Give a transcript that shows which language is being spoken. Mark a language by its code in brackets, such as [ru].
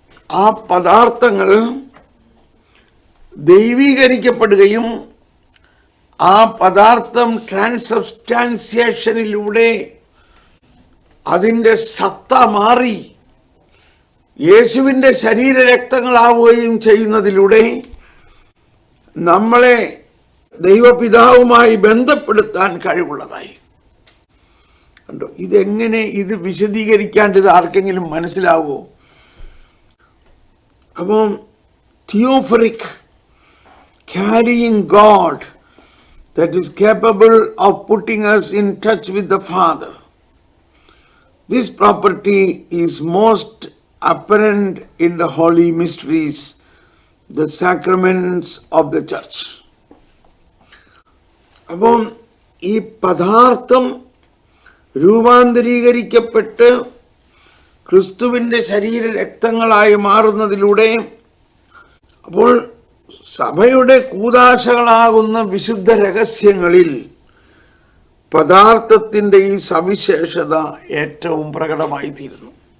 [ml] ആ പദാർത്ഥങ്ങൾ ദൈവീകരിക്കപ്പെടുകയും ആ പദാർത്ഥം ട്രാൻസബ്സ്റ്റാൻസിയേഷനിലൂടെ അതിൻ്റെ സത്ത മാറി യേശുവിൻ്റെ ശരീരരക്തങ്ങളാവുകയും ചെയ്യുന്നതിലൂടെ നമ്മളെ ദൈവപിതാവുമായി ബന്ധപ്പെടുത്താൻ കഴിവുള്ളതായി. കണ്ടോ, ഇതെങ്ങനെ, ഇത് വിശദീകരിക്കാണ്ട് ഇത് ആർക്കെങ്കിലും മനസ്സിലാവുമോ? അപ്പം തിയോഫറിക്, [en] carrying God, that is capable of putting us in touch with the Father. This property is most apparent in the holy mysteries, the sacraments of the church. [ml] അപ്പം ഈ പദാർത്ഥം രൂപാന്തരീകരിക്കപ്പെട്ട് ക്രിസ്തുവിൻ്റെ ശരീരരക്തങ്ങളായി മാറുന്നതിലൂടെ, അപ്പോൾ സഭയുടെ കൂദാശകളാകുന്ന വിശുദ്ധ രഹസ്യങ്ങളിൽ പദാർത്ഥത്തിൻ്റെ ഈ സവിശേഷത ഏറ്റവും പ്രകടമായി തീരുന്നു.